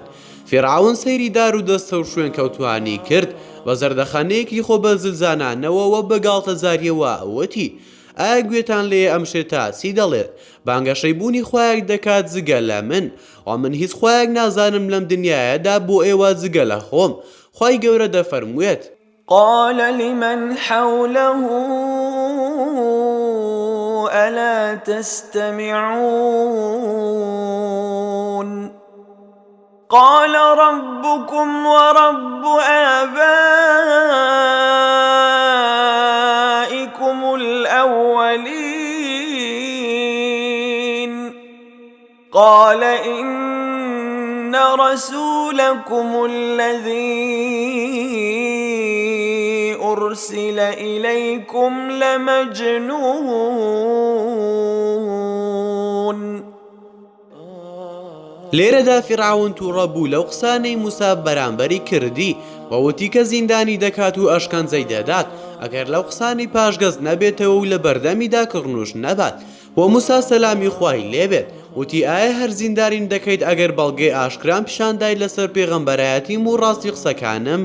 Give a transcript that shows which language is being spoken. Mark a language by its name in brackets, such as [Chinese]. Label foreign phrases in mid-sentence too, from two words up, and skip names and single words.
[Central Kurdish] فیرعون سەیری دار و دەستە و شوێن کەوتوانی کرد بە زەردەخانەیەکی خۆ بە زلزانانەوە و بە گاڵتە زاریەوە وتی: ئایا گوێتان لێ ئەم شێتە چی دەڵێت؟ بانگەشەی بوونی خوایەک دەکات جگە لە من، و من هیچ خوایەک نازانم لەم دنیایەدا بۆ ئێوە جگە لە خۆم. خوای گەورە دەفەرموویێت: [Arabic] قال لمن حوله ألا تستمعون قال ربكم ورب آبائكم الأولين قال إن رسولكم الذي أرسل إليكم لمجنون. [Central Kurdish] لێرەدا فیرعون تووڕە بوو لەو قسانەی موسا بەرامبەری کردی وەوتی کە زیندانی دەکات و ئەشکەنجەی دەدات ئەگەر لەو قسانی پاشگەز نەبێتەوە و لە بەردەمیدا کڕنوش نەبات. و موسا سەلامی خوای لێبێت وتی ئایا هەر زینداریم دەکەیت ئەگەر بەڵگەی ئاشکران پیشاندای لەسەر پێغەمبەرایەتیم و ڕاستی قسەکانم؟